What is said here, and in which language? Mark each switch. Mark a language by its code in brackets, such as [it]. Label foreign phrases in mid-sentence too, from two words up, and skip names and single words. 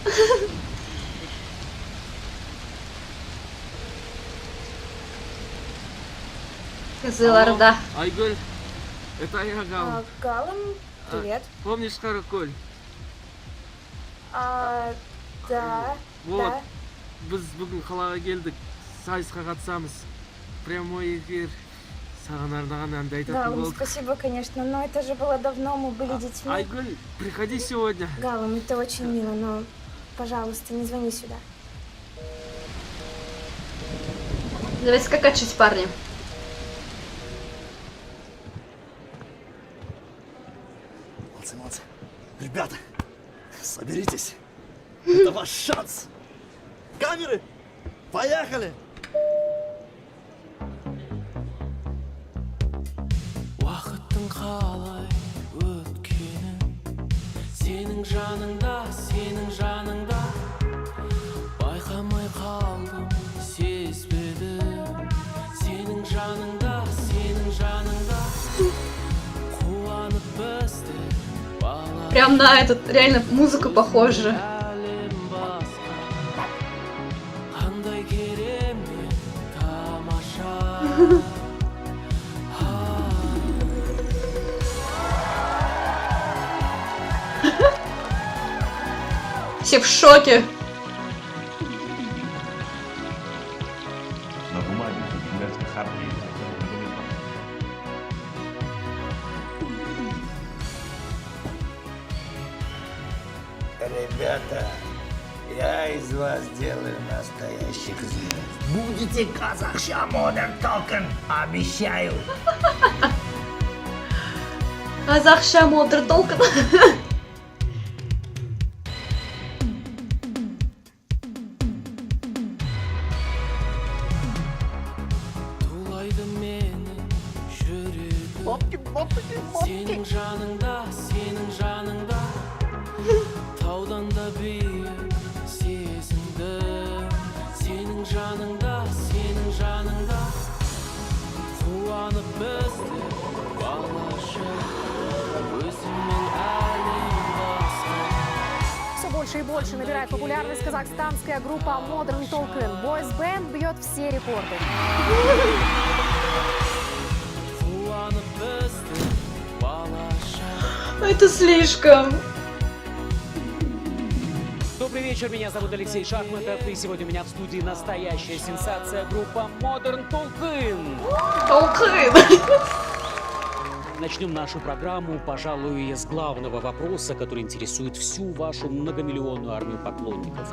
[ru] Кызылорда. Айгуль, это я, Гал. Галам, привет. Помнишь Караколь? Да, Вот, да. [kk] біз бүгін қалаға келдік, сайысқа қатысамыз. [ru] Прямой эфир. [kk] Саған арнаған әнді айтатын Галам, болдық. [ru] спасибо, конечно, но это же было давно, мы были детьми. Айгуль, приходи сегодня. Галам, это очень мило, но, пожалуйста, не звони сюда. Давайте скакать чуть, парни. Молодцы, молодцы. Ребята, соберитесь. Это ваш шанс. Камеры, поехали. [kk] Уақыттың қалай өткенін сенің жаныңда байқамай қалдым, сезбедім. Сенің жаныңда қуанып бізді бала [ru] Прям на этот, реально, музыка похожа. [kk] әлем басқа. Қандай керемет, тамаша. [ru] Все в шоке. На бумаге Женевской хартии. Ребята, я из вас делаю настоящих звезд. Будете Казахша Modern Talking, обещаю. Казахша Modern Talking. [kk] Тулайды менің жүрегім сенің жаныңда таудан да биік сезімдім. Сенің жаныңда қуанып бізді балаша өзіңмен әлем басқа. [ru] Все больше и больше набирает популярность казахстанская группа Modern Talking. Boys Band бьет все рекорды. [kk] Қуанып бізді балаша. [ru] Это слишком. Добрый вечер, меня зовут Алексей Шахматов, и сегодня у меня в студии настоящая сенсация группа Modern Talking. Начнем нашу программу, пожалуй, с главного вопроса, который интересует всю вашу многомиллионную армию поклонников.